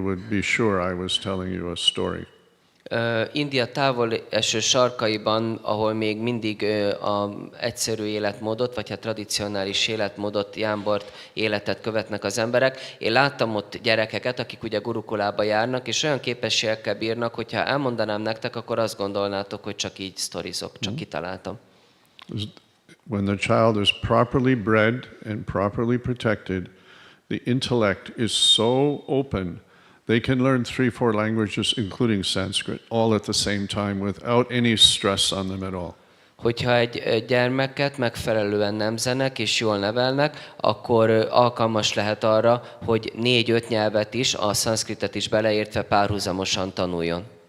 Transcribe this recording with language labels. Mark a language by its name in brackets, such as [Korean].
[English] You would be sure I was telling you a story. [Hungarian] India távol eső sarkaiban, ahol még mindig egyszerű életmódot, vagy hát tradicionális életmódot, jámbort életet követnek az emberek. Én láttam ott gyerekeket, akik ugye gurukulába járnak, és olyan képességekkel bírnak, hogyha elmondanám nektek, akkor azt gondolnátok, hogy csak így sztorizok, csak kitaláltam. [English] When the child is properly bred and properly protected, the intellect is so open, they can learn 3-4 languages, including Sanskrit, all at the same time without any stress on them at all. [Hungarian] Hogyha egy gyermeket megfelelően nemzenek és jól nevelnek, akkor alkalmas lehet arra, hogy 4-5 nyelvet is, a szanszkritet is beleértve párhuzamosan tanuljon.